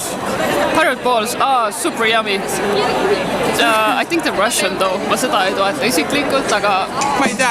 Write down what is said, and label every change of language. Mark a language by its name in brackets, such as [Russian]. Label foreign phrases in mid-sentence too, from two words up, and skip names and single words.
[English] Pirate Balls, super yummy. I think the Russian though, [Estonian] ma seda ei toeta isiklikult, aga Ma ei tea,